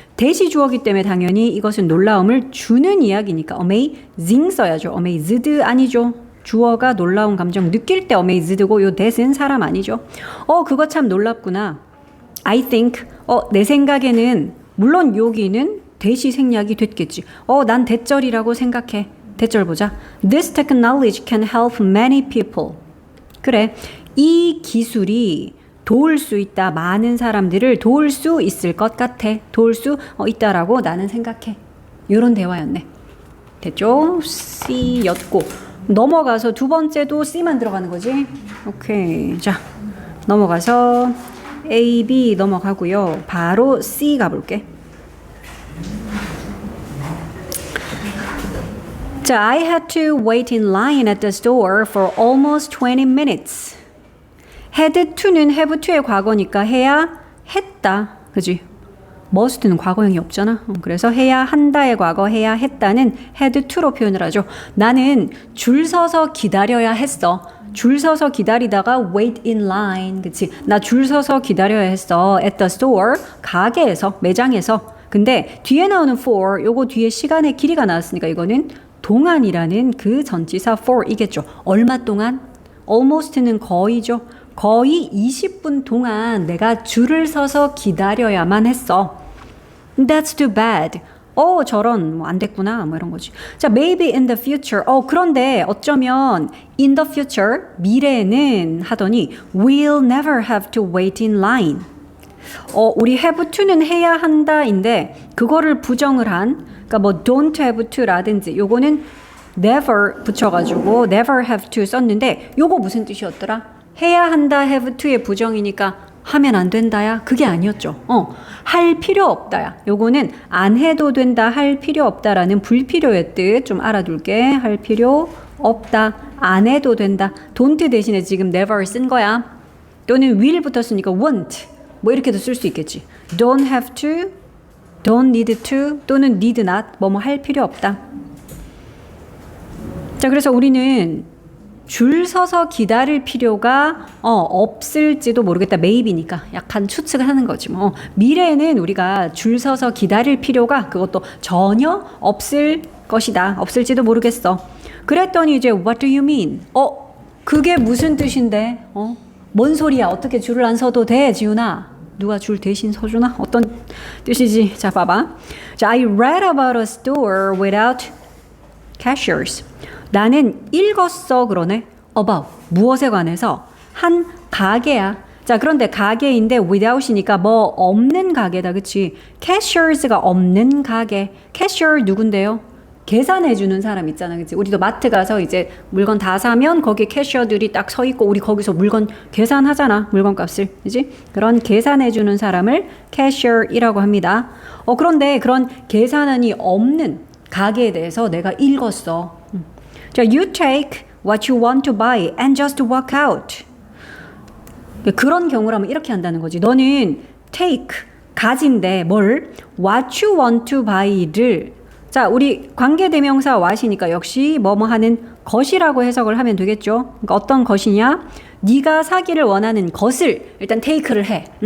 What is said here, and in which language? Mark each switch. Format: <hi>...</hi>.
<ko>대시 주어기 때문에 당연히 이것은 놀라움을 주는 이야기니까 amazing 써야죠. amazed 아니죠. 주어가 놀라운 감정 느낄 때 amazed고 요 that은 사람 아니죠. 그거 참 놀랍구나. I think. 내 생각에는 물론 여기는 대시 생략이 됐겠지. 난 대절이라고 생각해. 대절 보자.</ko> <en>This technology can help many people.</en> <ko>그래. 이 기술이 도울 수 있다. 많은 사람들을 도울 수 있을 것 같아. 도울 수 있다라고 나는 생각해. 이런 대화였네. 됐죠? C였고. 넘어가서 두 번째도 C만 들어가는 거지. 오케이. 자, 넘어가서 A, B 넘어가고요. 바로 C 가볼게.</ko> <en>자, I had to wait in line at the store for almost 20 minutes.</en> <ko>had to는 have to의 과거니까 해야 했다. 그지? must는 과거형이 없잖아. 그래서 해야 한다의 과거, 해야 했다는 had to로 표현을 하죠. 나는 줄 서서 기다려야 했어. 줄 서서 기다리다가 wait in line. 그치? 나 줄 서서 기다려야 했어. at the store. 가게에서, 매장에서. 근데 뒤에 나오는 for, 요거 뒤에 시간의 길이가 나왔으니까 이거는 동안이라는 그 전치사 for이겠죠. 얼마 동안? almost는 거의죠. 거의 20분 동안 내가 줄을 서서 기다려야만 했어.</ko> <en>That's too bad.</en> <ko>저런 안 됐구나 뭐 이런 거지.</ko> <en>자, maybe in the future. 그런데 어쩌면 in the future 미래에는 하더니 we'll never have to wait in line.</en> <ko>우리 have to는 해야 한다인데 그거를 부정을 한 그러니까 뭐 don't have to라든지 요거는 never 붙여가지고 never have to 썼는데 요거 무슨 뜻이었더라? 해야 한다 have to의 부정이니까 하면 안 된다야? 그게 아니었죠. 할 필요 없다야. 요거는 안 해도 된다, 할 필요 없다라는 불필요의 뜻 좀 알아둘게. 할 필요 없다, 안 해도 된다. don't 대신에 지금 never 쓴 거야. 또는 will 붙었으니까 won't 뭐 이렇게도 쓸 수 있겠지. don't have to, don't need to 또는 need not 뭐뭐 할 필요 없다. 자, 그래서 우리는 줄 서서 기다릴 필요가 없을지도 모르겠다. maybe니까 약간 추측을 하는 거지 뭐. 미래에는 우리가 줄 서서 기다릴 필요가 그것도 전혀 없을 것이다. 없을지도 모르겠어.</ko> <en>그랬더니 이제 what do you mean?</en> <ko>그게 무슨 뜻인데? 뭔 소리야? 어떻게 줄을 안 서도 돼, 지훈아? 누가 줄 대신 서주나? 어떤 뜻이지? 자, 봐봐.</ko> <en>자, I read about a store without cashiers.</en> <ko>나는 읽었어 그러네. about 무엇에 관해서 한 가게야. 자, 그런데 가게인데 without이니까 뭐 없는 가게다. 그치? cashiers가 없는 가게. cashier 누군데요? 계산해주는 사람 있잖아. 그치? 우리도 마트 가서 이제 물건 다 사면 거기에 캐셔들이 딱 서 있고 우리 거기서 물건 계산하잖아. 물건 값을. 그치? 그런 계산해주는 사람을 cashier이라고 합니다. 그런데 그런 계산원이 없는 가게에 대해서 내가 읽었어.</ko> <en>자, you take what you want to buy and just walk out.</en> <ko>그런 경우라면 이렇게 한다는 거지. 너는 take, 가진데 뭘? what you want to buy 를 자, 우리 관계대명사 what이니까 역시 뭐뭐 하는 것이라고 해석을 하면 되겠죠. 그러니까 어떤 것이냐? 네가 사기를 원하는 것을 일단 take를 해.</ko>